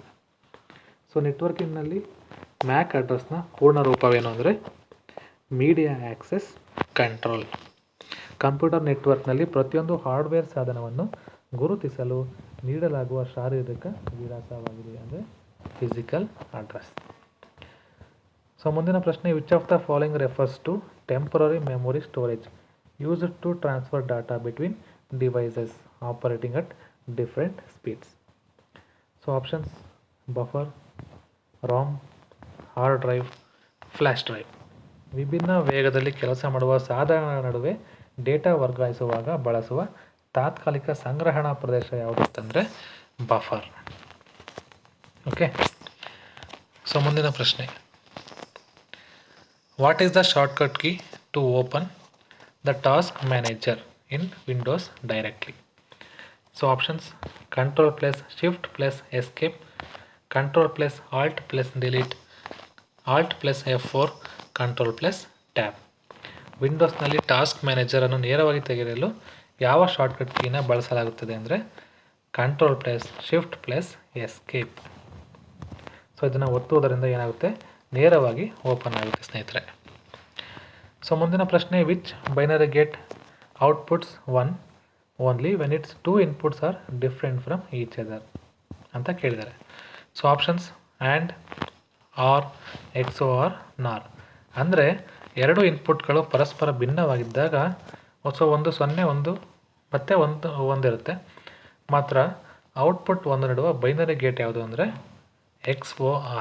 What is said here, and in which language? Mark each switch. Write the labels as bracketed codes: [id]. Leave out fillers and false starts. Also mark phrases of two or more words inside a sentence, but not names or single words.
[kn] ಸೊ ನೆಟ್ವರ್ಕಿಂಗ್ನಲ್ಲಿ [en] MAC address [kn] ಪೂರ್ಣ ರೂಪವೇನು ಅಂದರೆ [en] Media Access Control. computer network [kn] ಪ್ರತಿಯೊಂದು ಹಾರ್ಡ್ವೇರ್ ಸಾಧನವನ್ನು ಗುರುತಿಸಲು ನೀಡಲಾಗುವ ಶಾರೀರಿಕ ವಿಳಾಸವಾಗಿದೆ ಅಂದರೆ [en] physical address. [kn] ಸೊ ಮುಂದಿನ ಪ್ರಶ್ನೆ, [en] which of the following refers to temporary memory storage used to transfer data between devices operating at different speeds? so options: buffer, RAM, hard drive, flash drive. [kn] ವಿಭಿನ್ನ ವೇಗದಲ್ಲಿ ಕೆಲಸ ಮಾಡುವ ಸಾಧನಗಳ ನಡುವೆ ಡೇಟಾ ವರ್ಗಾಯಿಸುವಾಗ ಬಳಸುವ ತಾತ್ಕಾಲಿಕ ಸಂಗ್ರಹಣಾ ಪ್ರದೇಶ ಯಾವುದಂತಂದರೆ ಬಫರ್. ಓಕೆ. [en] ಸೊ [kn] ಮುಂದಿನ ಪ್ರಶ್ನೆ, [en] what is the shortcut key to open the Task Manager in Windows directly? so options: Ctrl+Shift+Escape, Ctrl+Alt+Delete, Alt+F4, Ctrl+Tab. [kn] ವಿಂಡೋಸ್ನಲ್ಲಿ [en] Task Manager [kn] ನೇರವಾಗಿ ತೆಗೆಯಲು ಯಾವ [en] shortcut key [kn] ಬಳಸಲಾಗುತ್ತದೆ ಅಂದರೆ Ctrl+Shift+Escape. ಸೊ ಇದನ್ನು ಒತ್ತುವುದರಿಂದ ಏನಾಗುತ್ತೆ, ನೇರವಾಗಿ ಓಪನ್ ಆಗುತ್ತೆ ಸ್ನೇಹಿತರೆ. [en] ಸೊ [kn] ಮುಂದಿನ ಪ್ರಶ್ನೆ, [en] which binary gate outputs 1 only when its 2 inputs are different from each other [kn] ಅಂತ ಕೇಳಿದ್ದಾರೆ. [en] so options: AND, OR, XOR, NOR. [kn] ಅಂದರೆ ಎರಡು ಇನ್ಪುಟ್ಗಳು ಪರಸ್ಪರ ಭಿನ್ನವಾಗಿದ್ದಾಗ ಒಂದು 0 ಒಂದು ಮತ್ತು ಒಂದಿರುತ್ತೆ. ಮಾತ್ರ ಔಟ್ಪುಟ್ ಒಂದು ನೀಡುವ ಬೈನರಿ ಗೇಟ್ ಯಾವುದು ಅಂದರೆ XOR.